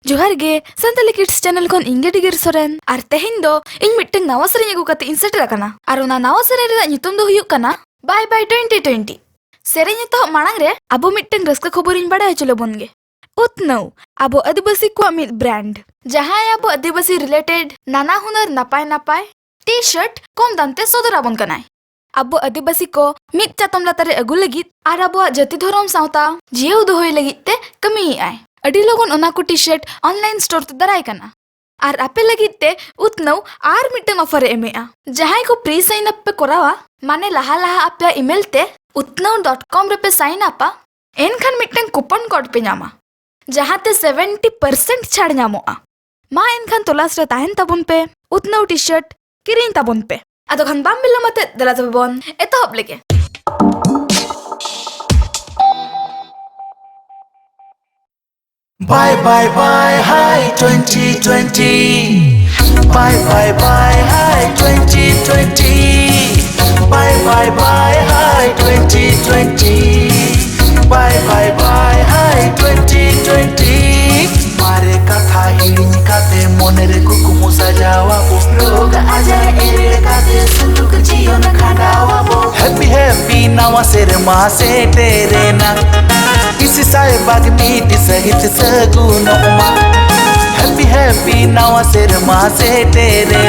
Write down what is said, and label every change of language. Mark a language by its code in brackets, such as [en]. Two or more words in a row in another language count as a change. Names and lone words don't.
[sat] जोहार गे संताली किड्स चैनल खन इंगे डिगर सोरेन आर तेहेन दो इन मिट्टन नवा सेरेन अगु कते इन सेटर आकना आर ओना नवा सेरेन रेना नितुम दो हुयुक कना [en] bye bye [sat] 2020 सेरेन तो मांग रे अबो मिट्टन रस्का खबर इन बड़ा चलो बनगे उत्नौ अबो आदिवासी को मिद ब्रांड जहां अबो आदिवासी रिलेटेड नाना हुनर नापाय नापाय टी शर्ट कम दामते सदर आबन कनाय अबो आदिवासी को मिद चातम लातारे अगु लगित आर अबो जाति धर्म सावता जियो दोहय लगित ते कमी आय अडी लोगन ओना को टी [en] shirt online store [sat] ते दराय कना आर आपे लगित ते उत्नौ आर मिटन ऑफर एमेआ जहां को [en] pre sign up [sat] पे करावा माने लहा लहा आपे ईमेल ते utnau.com रे पे साइन अपा एनखान मिटन [en] coupon code [sat] पे नामा जहां ते 70% छाड़ नामोआ मा एनखान तलाश रे ताहेन ताबुन पे उत्नौ [en] T shirt [sat] किरिन ताबुन पे अदो खान बाम बिल्ला मते दला तबन एतहब लेके [en] Bye bye bye hi 2020 Bye bye bye hi 2020 Bye bye bye hi 2020 Bye bye bye hi 2020 [sat] मारे कथा हिड़िन काते मोनेरे कुकुमु सजावाबो रोग आजार एरेड़ काते सुलुक जीवन खंडावाबो [en] happy happy [sat] नवा सेर मासे तेरे ना इसी साए बाग मीट सहित सगुनोमा [en] happy happy [sat] नवा सेर मासे तेरे